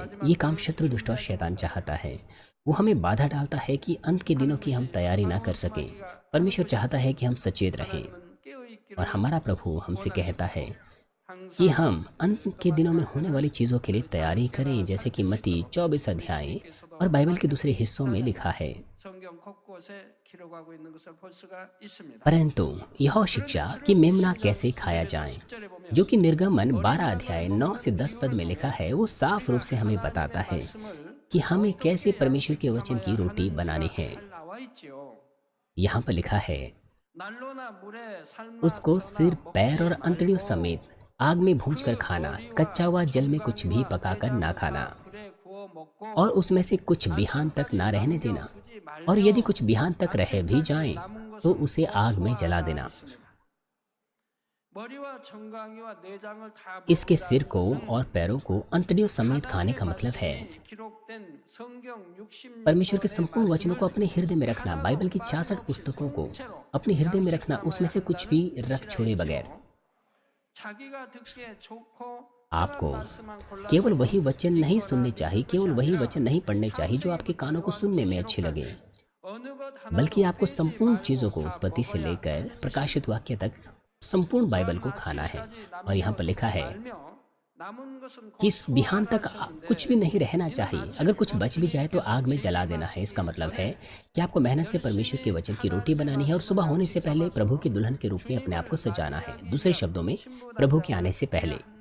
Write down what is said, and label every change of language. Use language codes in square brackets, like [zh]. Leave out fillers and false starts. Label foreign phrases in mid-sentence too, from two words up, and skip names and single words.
[hi] ये काम शत्रु, दुष्ट और शैतान चाहता है। वो हमें बाधा डालता है कि अंत के दिनों की हम तैयारी ना कर सकें। परमेश्वर चाहता है कि हम सचेत रहें [ko] 깨어있기를 [hi] और हमारा प्रभु हमसे कहता है [ko] 항상 [hi] कि हम अंत के दिनों में होने वाली चीज़ों के लिए तैयारी करें, जैसे कि मत्ती 24 अध्याय और बाइबल के दूसरे हिस्सों में लिखा है। [ko] 성경 곳곳에 기록하고 있는 것을 볼 수가 있습니다. [hi] परंतु यह शिक्षा कि मेमना कैसे खाया जाए, जो कि निर्गमन 12 अध्याय 9 से 10 पद में लिखा है, वो साफ रूप से हमें बताता है कि हमें कैसे परमेश्वर के वचन की रोटी बनानी है। [ko] 잘 나와 있지요. [hi] यहाँ पर लिखा है, [ko] 난로나 물에 삶아 [hi] उसको सिर, [ko] 쪄나 [hi] पैर और [ko] 먹지 [hi] अंतड़ियों [ko] 말고 [hi] समेत आग में भूनकर [ko] 그 [hi] खाना, [ko] 머리와 [hi] कच्चा हुआ जल में कुछ भी [ko] 정강이와 [hi] पकाकर ना खाना, [ko] 내장과 불에 구워 먹고 [hi] और उसमें से कुछ बिहान तक ना रहने देना, और यदि कुछ बिहान तक रह भी जाएं तो उसे आग में जला देना। [ko] 머리와 정강이와 내장을 다 [hi] इसके सिर को [ko] 먹으라는 [hi] और पैरों को अंतड़ियों समेत खाने का मतलब है [ko] 말씀이 기록된 성경 66 [hi] परमेश्वर के [ko] 권의 [hi] संपूर्ण वचनों को [ko] 말씀을 [hi] अपने हृदय में रखना, बाइबल की 66 पुस्तकों को अपने हृदय में रखना, उसमें से कुछ भी रख छोड़े बगैर [ko] 자기가 듣기에 좋고 [hi] आपको [ko] 편한 말씀만 골라서 [hi] केवल वही वचन नहीं सुनने चाहिए, केवल वही वचन नहीं पढ़ने चाहिए जो आपके कानों को सुनने में अच्छे लगे, [ko] 어느 것 하나도 [hi] बल्कि आपको [ko] 빼지 [hi] संपूर्ण [ko] 말고 [hi] चीज़ों को [ko] 다 [hi] उत्पत्ति से [ko] 먹어야 [hi] लेकर प्रकाशित वाक्य तक संपूर्ण बाइबल को खाना है। और यहाँ पर लिखा है कि इस बिहान तक कुछ भी नहीं रहना चाहिए, अगर कुछ बच भी जाए तो आग में जला देना है। इसका मतलब है कि आपको मेहनत से परमेश्वर के वचन की रोटी बनानी है और सुबह होने से पहले प्रभु की दुल्हन के रूप में अपने आप को सजाना है, दूसरे शब्दों में प्रभु के आने से पहले।